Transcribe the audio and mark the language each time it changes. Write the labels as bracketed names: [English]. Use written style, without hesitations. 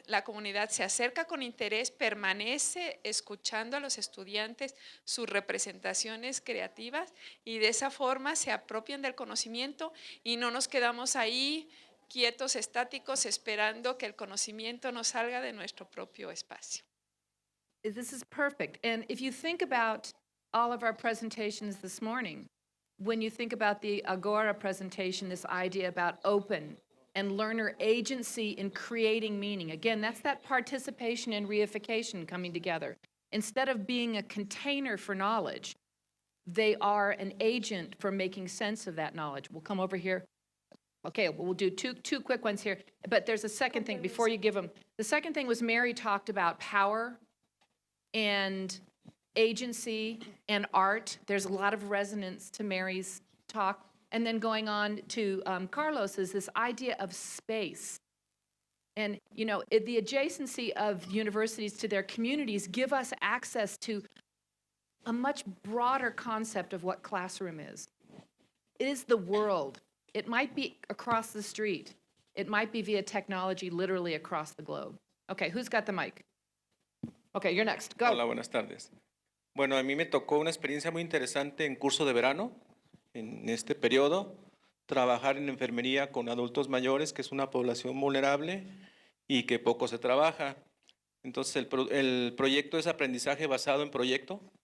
[Spanish] La comunidad se acerca con interés, permanece escuchando a los estudiantes sus representaciones creativas y de esa forma se apropian del conocimiento y no nos quedamos ahí quietos, estáticos, esperando que el conocimiento nos salga de nuestro propio espacio. [English] This is perfect. And if you think about all of our presentations this morning, when you think about the Agora presentation, this idea about open and learner agency in creating meaning. Again, that's that participation and reification coming together. Instead of being a container for knowledge, they are an agent for making sense of that knowledge. We'll come over here. Okay, we'll do two quick ones here. But there's a second thing before you give them. The second thing was Mary talked about power and agency and art. There's a lot of resonance to Mary's talk. And then going on to Carlos's, this idea of space. And, you know, the adjacency of universities to their communities give us access to a much broader concept of what classroom is. It is the world. It might be across the street. It might be via technology literally across the globe. Okay, who's got the mic? Okay, you're next. Go. [Spanish] Hola, buenas tardes. Bueno, a mí me tocó una experiencia muy interesante en curso de verano, en este periodo, trabajar en enfermería con adultos mayores, que es una población vulnerable y que poco se trabaja. Entonces, el proyecto es aprendizaje basado en proyecto.